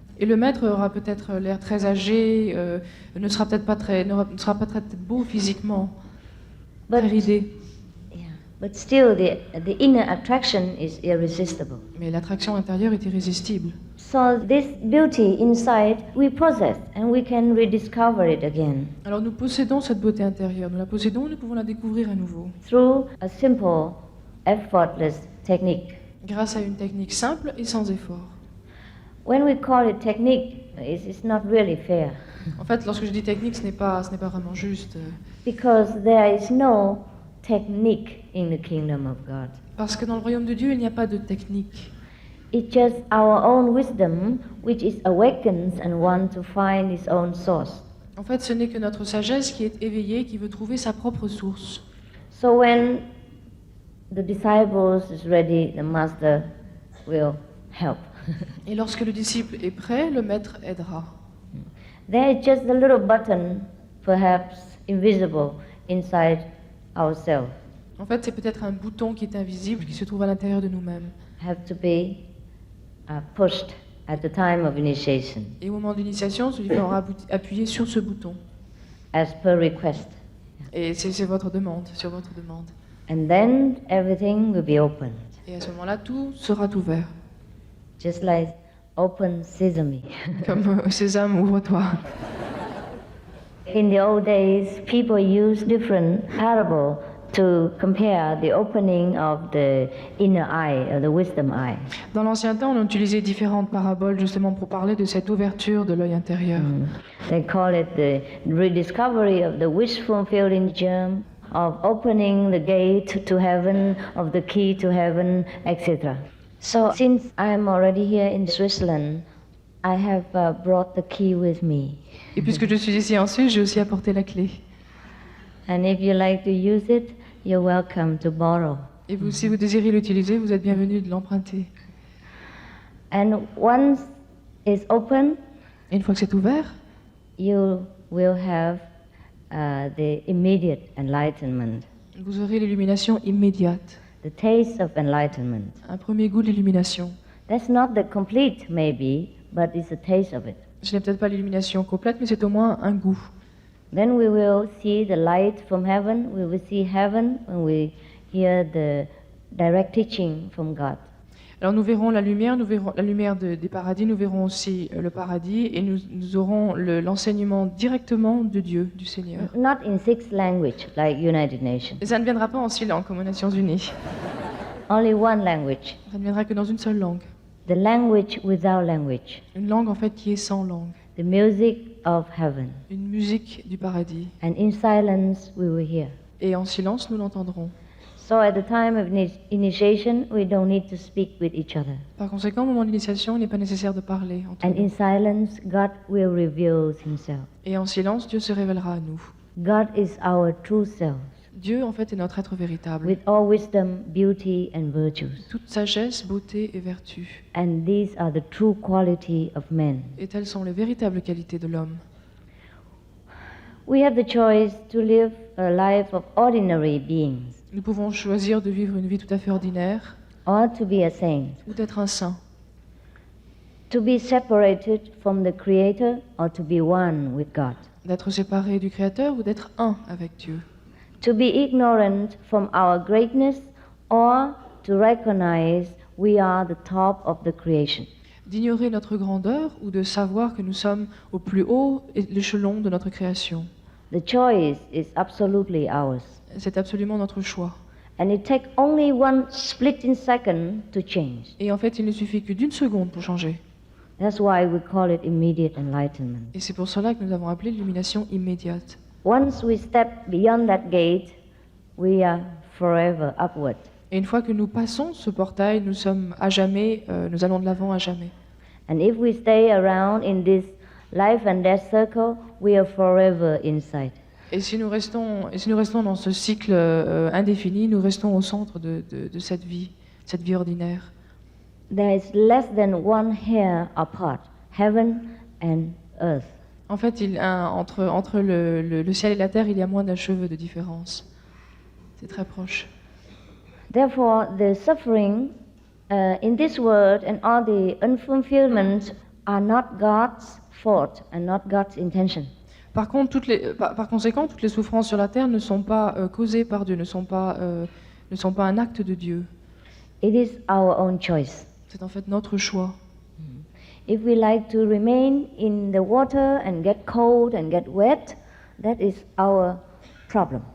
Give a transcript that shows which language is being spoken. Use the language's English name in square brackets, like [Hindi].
[French] Et le maître aura peut-être l'air très âgé, ne sera peut-être pas très beau physiquement, très ridé. [English] But still, the inner attraction is irresistible. [French] Mais l'attraction intérieure est irrésistible. [English] So this beauty inside we possess, and we can rediscover it again. [French] Alors nous possédons cette beauté intérieure, nous la possédons, nous pouvons la découvrir à nouveau. [English] Through a simple, effortless technique. [French] Grâce à une technique simple et sans effort. [English] When we call it technique, it's not really fair. [French] En fait, lorsque je dis technique, ce n'est pas vraiment juste. [English] Because there is no technique in the kingdom of God. [French] Parce que dans le royaume de Dieu, il n'y a pas de technique. [English] It's just our own wisdom which is awakens and wants to find its own source. [French] En fait, ce n'est que notre sagesse qui est éveillée, qui veut trouver sa propre source. [English] So when the disciples is ready, the master will help. [French] Et lorsque le disciple est prêt, le maître aidera. [English] There is just a little button, perhaps invisible, inside ourselves. [French] En fait, c'est peut-être un bouton qui est invisible, qui se trouve à l'intérieur de nous-mêmes. [English] Have to be pushed at the time of initiation, [French] Et au moment d'initiation, celui faudra appuyer sur ce bouton. [English] as per request. [French] Et c'est votre demande, sur votre demande. [English] And then everything will be opened, [French] Et à ce moment-là, tout sera ouvert. [English] just like open sesame. [French] Comme Sésame, ouvre-toi. [English] In the old days, people used different parables to compare the opening of the inner eye, or the wisdom eye. [French] Dans l'ancien temps, on utilisait différentes paraboles justement pour parler de cette ouverture de l'œil intérieur. [English] They call it the rediscovery of the wish-fulfilling germ, of opening the gate to heaven, of the key to heaven, etc. So, since I'm already here in Switzerland, I have brought the key with me. [French] Et puisque je suis ici en Suisse, j'ai aussi apporté la clé. [English] And if you like to use it, you're welcome to borrow. [French] Et vous, si vous désirez l'utiliser, vous êtes bienvenu de l'emprunter. [English] And once it's open, [French] Et une fois que c'est ouvert, [English] you will have the immediate enlightenment, [French] vous aurez l'illumination immédiate, [English] the taste of enlightenment. [French] un premier goût de l'illumination. [English] That's not the complete, maybe, but it's a taste of it. [French] Ce n'est peut-être pas l'illumination complète, mais c'est au moins un goût. [English] Then we will see the light from heaven. We will see heaven when we hear the direct teaching from God. [French] Alors nous verrons la lumière des paradis, nous verrons aussi le paradis et nous aurons l'enseignement directement de Dieu, du Seigneur. [English] Not in 6 languages like United Nations. [French] Et ça ne viendra pas en 6 langues comme aux Nations Unies. [English] Only one language. [French] Ça ne viendra que dans une seule langue. [English] The language without language. [French] Une langue en fait qui est sans langue. [English] The music of heaven. [French] Une musique du paradis. [English] And in silence we will hear. [French] Et en silence nous l'entendrons. [English] So at the time of initiation, we don't need to speak with each other. [French] Par conséquent, au moment d'initiation, il n'est pas nécessaire de parler entre [English] And [French] nous. [English] in silence, God will reveal himself. [French] Et en silence, Dieu se révélera à nous. [English] God is our true self, [French] Dieu, en fait, est notre être véritable. [English] with all wisdom, beauty, and virtues. [French] Toute sagesse, beauté et vertu. [English] And these are the true quality of men. [French] Et telles sont les véritables qualités de l'homme. [English] We have the choice to live a life of ordinary beings, [French] Nous pouvons choisir de vivre une vie tout à fait ordinaire [English] or to be a saint, [French] ou d'être un saint. [English] to be separated from the Creator, or to be one with God, [French] D'être séparé du Créateur ou d'être un avec Dieu. [English] to be ignorant from our greatness, or to recognize we are the top of the creation. [French] D'ignorer notre grandeur ou de savoir que nous sommes au plus haut échelon de notre création. [English] The choice is absolutely ours. [French] C'est absolument notre choix. [English] And it takes only one splitting second to change. [French] Et en fait, il ne suffit que d'une seconde pour changer. [English] That's why we call it immediate enlightenment. [French] Et c'est pour cela que nous avons appelé l'illumination immédiate. [English] Once we step beyond that gate, we are forever upward. [French] Et une fois que nous passons ce portail, nous sommes à jamais, nous allons de l'avant à jamais. [English] And if we stay around in this life and death circle, we are forever inside. [French] Et si nous restons dans ce cycle indéfini, nous restons au centre de cette vie ordinaire. [English] There is less than one hair apart, heaven and earth. [French] En fait, entre le ciel et la terre, il y a moins d'un cheveu de différence. C'est très proche. [English] Therefore, the suffering in this world and all the unfulfillments are not God's fault and not God's intention. [French] Par conséquent, toutes les souffrances sur la terre ne sont pas causées par Dieu, ne sont pas un acte de Dieu. [English] It is our own choice. [French] C'est en fait notre choix. [English] If we like to remain in the water and get cold and get wet, that is our problem.